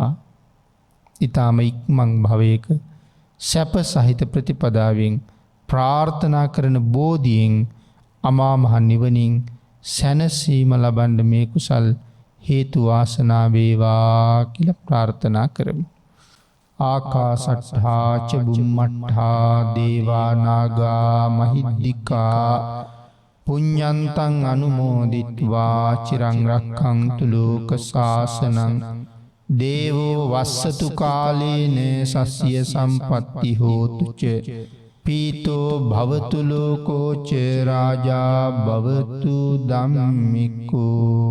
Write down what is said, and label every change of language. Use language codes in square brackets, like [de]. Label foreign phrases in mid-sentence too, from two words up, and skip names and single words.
[si] ඊ타ම ඉක්මන් භවයක සැප සහිත ප්‍රතිපදාවෙන් ප්‍රාර්ථනා කරන බෝධියෙන් අමා මහ නිවනින් සැනසීම ලබන්න මේ කුසල් හේතු වාසනා වේවා කියලා ප්‍රාර්ථනා කරමු. [pi] ආකාසට්ඨා ච බුම්මට්ඨා දේවා නාග මහිද්దికා පුඤ්ඤන්තං අනුමෝදිත්වා චිරං රක්ඛන්තු ලෝක සාසනං දේවෝ වස්සතු කාලේන සස්ය සම්පත්ති හෝතු ච පීතෝ භවතු ලෝකෝ ච රාජා භවතු ධම්මිකෝ